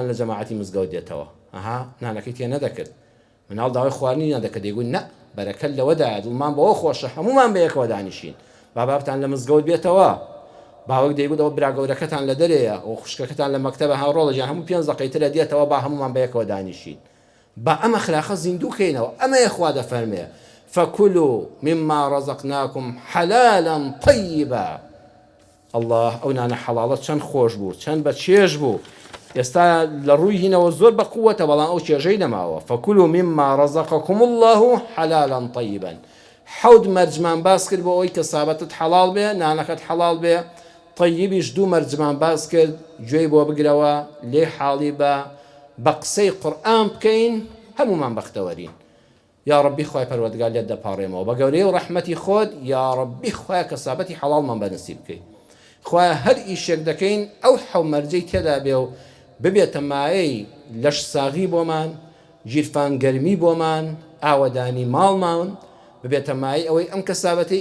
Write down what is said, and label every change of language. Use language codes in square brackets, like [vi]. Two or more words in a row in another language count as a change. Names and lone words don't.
[ckb] لە جەماعەتی مزگەوت دێتەوە ئەها نانەکەی تێ نەدەکرد مناڵ داوای خواردنی نەدەکرد دەیگوت نە بەرەکەت لەوەدایە دڵمان بەوە خۆشە هەمومان بەیەکەوە دانیشین بابتان لە مزگەوت بێتەوە باوەک دەیگوت ئەوە براگەورەکەتان لە دەرەیە ئەو خوشکەکەتان لە مەکتەبە هاوڕۆڵەجیان هەموو 5 دقەیترە دێتەوە با هەمومان بەیەکەوە دانیشین با ئەمە خلاقە زیندووکەینەوە ئەمە یەخوا دەفەرمێ [ar] فكلوا مما رزقناكم حلالا طيبا [ckb] الله ئەو نانە حەڵاڵە چەند خۆش بوو چەند بە چێژ بوو ئێستا لە ڕووی هینەوە زۆر بە قووەتە بەڵام ئەو چێژەی نەماوە [ar] فكلوا مما رزقكم الله حلالا طيبا [ckb] حەود مەرجمان باس کرد بۆ ئەوەی کە سابەتت حەڵاڵ بێ نانەکەت حەڵاڵ بێ طیبیش دوو مەرجمان باس کرد گوێی بۆ بگرەوە لێ حاڵی بە قسەی قورئان بکەین هەمومان بەختەوەرین [ar] یا ربی [ckb] خوای پەروەردگار لێت دەپاڕێمەوە بە گەورەی و ڕەحمەتی خۆت [ar] یا ربی [ckb] خوای کەسابەتی حەڵاڵمان بەنسیب بکەین خوای هەر ئیشێک دەکەین ئەو حەو مەرجەی تێدا بێ و ببێتە مایەی لەش ساغی بۆمان گیرفان گەرمی بۆمان ئاوەدانی ماڵمان ببێتە مای ئەوەی ئەم کەسابەتی